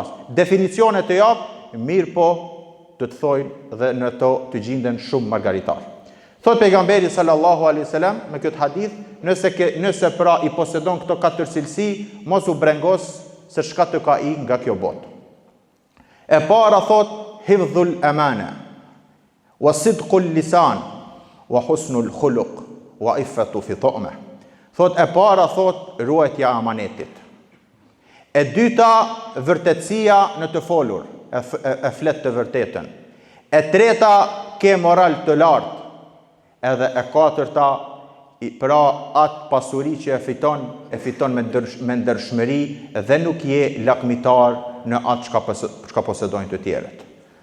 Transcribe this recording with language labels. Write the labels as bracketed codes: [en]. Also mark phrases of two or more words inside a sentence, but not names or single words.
[sq] Definicione të jap, mirë po të thojnë dhe në to të gjenden shumë margaritar. Thot pejgamberi [ar] صلى الله عليه وسلم [sq] me këtë hadith, nëse pra i posedon këto 4 cilësi, mos u brengos se çka të ka i nga kjo botë. E para thot [ar] حفظ الأمانة وصدق اللسان وحسن الخلق وعفة في طعمة. [sq] Thot e para thot ruajtja e amanetit. E dyta vërtetësia në të folur, e flet të vërtetën. E treta ke moral të lartë. Edhe e katërta pra atë pasuri që e fiton me ndershmëri dhe nuk je lakmitar në atë çka posedojnë të tjerët.